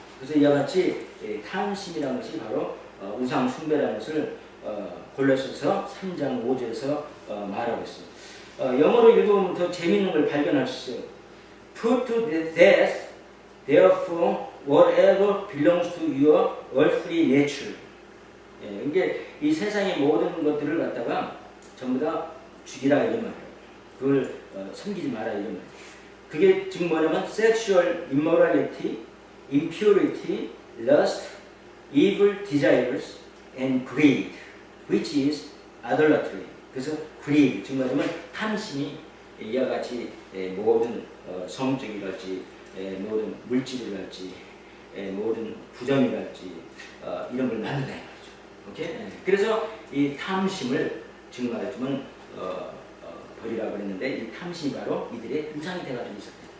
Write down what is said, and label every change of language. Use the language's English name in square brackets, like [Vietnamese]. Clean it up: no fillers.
[Korean] 그래서 이와 같이 탐심이라는 것이 바로 우상 숭배라는 것을 골로새서 3장 5절에서 말하고 있습니다. 영어로 읽으면 더 재미있는 걸 발견할 수 있어요. [English] Put to death, therefore, whatever belongs to your earthly nature. [Korean] 이게 이 세상의 모든 것들을 갖다가 전부 다 죽이라 이런 말이에요. 그걸 섬기지 마라 이런 말이에요. 그게 지금 뭐냐면 [English] sexual immorality, impurity, lust, evil desires, and greed, which is idolatry. [Korean] 그래서 greed, 즉 말하면 탐심이 이와 같이 모든 성적이랄지, 모든 물질이랄지, 모든 부정이랄지 이런 걸 만든다 이거죠. 오케이? 그래서 이 탐심을 즉 말하자면 버리라고 그랬는데 이 탐심이 바로 이들의 우상이 돼가지고 있었다.